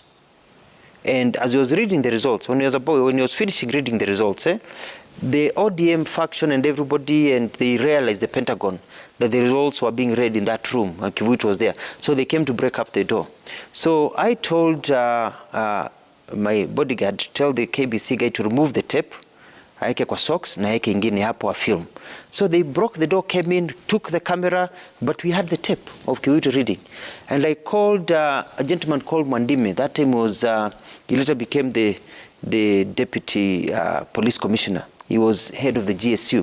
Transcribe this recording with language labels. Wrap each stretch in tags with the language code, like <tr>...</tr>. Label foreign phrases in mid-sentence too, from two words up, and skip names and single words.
<en>And as he was reading the results, when he was finishing reading the results, the ODM faction and everybody, and they realized, the Pentagon, that the results were being read in that room, and Kivuitu was there. So they came to break up the door. So I told my bodyguard to tell the KBC guy to remove the tape,</en> <sw>aeke kwa socks, na aeke ingine hapo</sw> <en>a film. So they broke the door, came in, took the camera, but we had the tape of Kivuitu reading. And I called a gentleman called Mwandime. That time he later became the deputy police commissioner. He was head of the GSU.</en>